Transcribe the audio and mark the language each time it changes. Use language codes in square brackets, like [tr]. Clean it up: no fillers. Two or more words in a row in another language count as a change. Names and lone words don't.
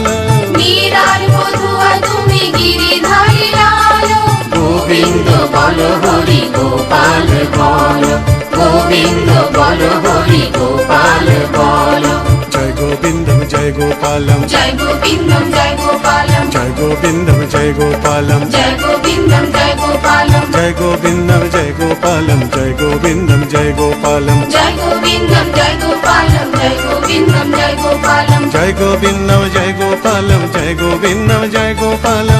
[bn] মীরার বধুয়া তুমি গিরিধারী লাল, গোবিন্দ বলো হরি গোপাল বলো, গোবিন্দ বলো হরি গোপাল বলো। [sa] জয় গোবিন্দম জয় গোপালম, জয় গোবিন্দম জয় গোপালম, জয় गोविन्दं जय गोपालं जय गोविन्दं जय गोपालं जय गोविन्दं जय गोपालं जय गोविन्दं जय गोपालं जय गोविन्दं जय गोपालं जय गोविन्दं जय गोपालं जय गोविन्दं जय गोपालं जय गोविन्दं जय गोपालं